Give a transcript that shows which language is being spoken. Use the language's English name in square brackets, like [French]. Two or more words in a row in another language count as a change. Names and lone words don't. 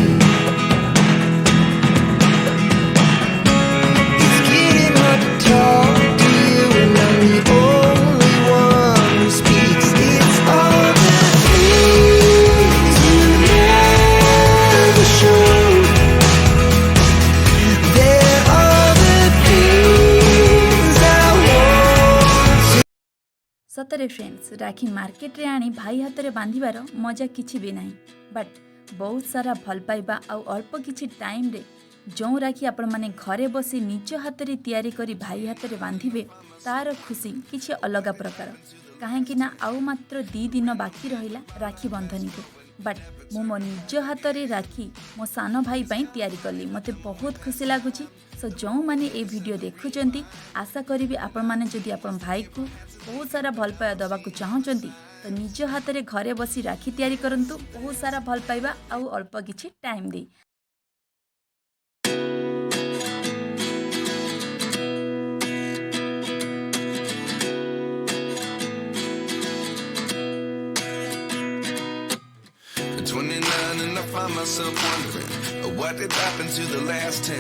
[English] It's getting hard to talk to you, and I'm the only one who speaks. It's all the things you never show. There are the things I want to. [Odia] ସତରେ ଫ୍ରେଣ୍ଡସ ରାଖୀ ମାର୍କେଟ ରେ ଆଣି ଭାଇ ହାତ ରେ ବାନ୍ଧିବାର ମଜା କିଛି ଭି ନାହିଁ। ବଟ ବହୁତ ସାରା ଭଲ ପାଇବା ଆଉ ଅଳ୍ପ କିଛି ଟାଇମ ରେ ଯୋ ରାଖୀ ଆପଣ ମାନେ ଘରେ ବସି ନିଜ ହାତ ରେ ତିଆରି କରି ଭାଇ ହାତ ରେ ବାନ୍ଧିବେ ତାର ଖୁସି କିଛି ଅଲଗ ପ୍ରକାର। କାହିଁକି ନା ଆଉ ମାତ୍ର 2 ଦିନ ବାକି ରହିଲା ରାଖୀ ବନ୍ଧନୀ କୁ। ବଟ ମୋ ନିଜ ହାତ ରେ ରାଖୀ ମୋ ସାନ ଭାଇ ପାଇଁ ତିଆରି କଲି ମତେ ବହୁତ ଖୁସି ଲାଗୁଛି। ସୋ ଯୋ ମାନେ ଏ ଭିଡିଓ ଦେଖୁଛନ୍ତି ଆଶା କରି ଆପଣ ମାନେ ଯଦି ଆପଣ ଭାଇ କୁ ବହୁତ ସାରା ଭଲ ପାଇବା ଦବା କୁ ଚାହୁଁଛନ୍ତି ତ ନିଜ ହାତ ରେ ଘରେ ବସି ରାଖୀ ତିଆରି କରନ୍ତୁ ବହୁତ ସାରା ଭଲ ପାଇବା ଆଉ ଅଳ୍ପ କିଛି ଟାଇମ ଦେ। [English] At 29 and I find myself wondering what did happen to the last 10.